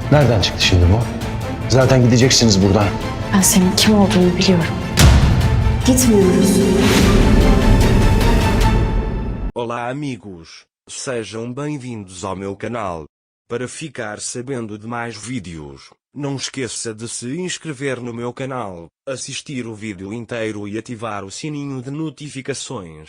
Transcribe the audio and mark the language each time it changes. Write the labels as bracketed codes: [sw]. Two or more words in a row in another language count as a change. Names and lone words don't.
[tr] Nereden çıktı şimdi bu? Zaten gideceksiniz buradan. Ben senin kim olduğunu biliyorum. Gitmiyoruz. [pt] Olá amigos, sejam bem-vindos ao meu canal. Para ficar sabendo de mais vídeos, não esqueça de se inscrever no meu canal, assistir o vídeo inteiro e ativar o sininho de notificações.